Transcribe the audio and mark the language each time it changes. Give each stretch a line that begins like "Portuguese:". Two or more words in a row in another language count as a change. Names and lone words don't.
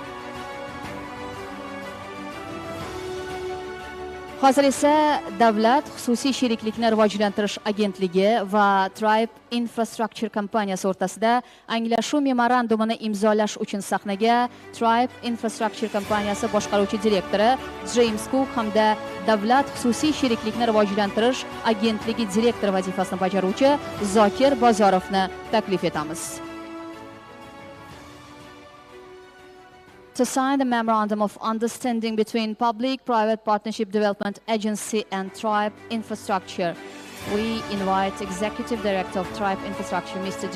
Uzbek: Hozir esa Davlat xususiy sheriklikni rivojlantirish agentligi va Tribe Infrastructure kompaniyasi o'rtasida anglashuv memorandumini imzolash uchun sahnaga Tribe Infrastructure kompaniyasi boshqaruvchi direktori James Cook hamda Davlat xususiy sheriklikni rivojlantirish agentligi direktori vazifasini bajaruvchi Zokir Bozorovni taklif etamiz.
English: To sign the Memorandum of Understanding between Public-Private Partnership Development Agency and Tribe Infrastructure, we invite Executive Director of Tribe Infrastructure, Mr.